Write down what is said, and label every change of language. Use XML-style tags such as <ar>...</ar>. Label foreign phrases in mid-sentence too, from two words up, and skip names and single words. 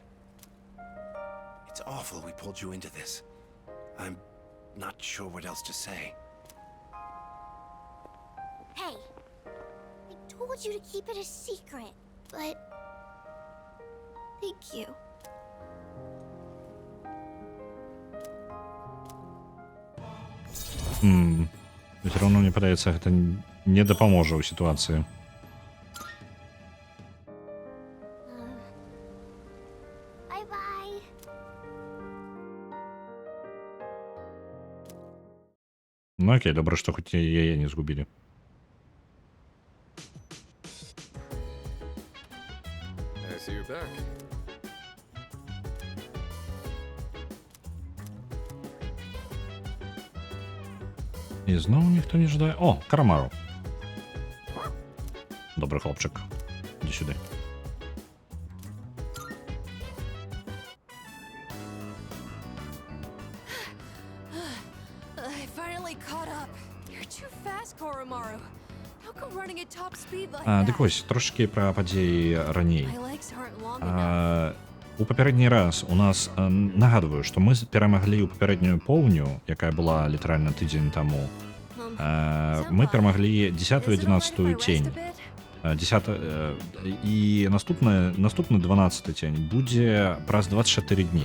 <en>It's awful we pulled you into this. I'm not sure what else to say. Hey, I told you to keep it a secret, but thank you.</en> <ru>Все равно</ru> <be>мне падаецца, гэта не дапаможа ў сітуацыі.</be> <en>Bye-bye.</en> <be>Ну окей, добра, што хоць яе не згубілі.</be> <en>I see you're back.</en> <be>І зноў ніхто не жадае. О, Карамару. Добры хлопчык. Іди сюды.</be> <en>I finally caught up. You're too fast, Koromaru. How come running at top speed like that?</en> <be>Дык вось, трошки пра падзеі раней.</be> <en>My legs aren't long enough.</en> <be>У папярэдні раз у нас, нагадваю, што мы перамаглі ў папярэднюю поўню, якая была літаральна тыдзень таму. Мы перамаглі 10-11 цень. 10 і наступны 12 цень будзе праз 24 дні.</be>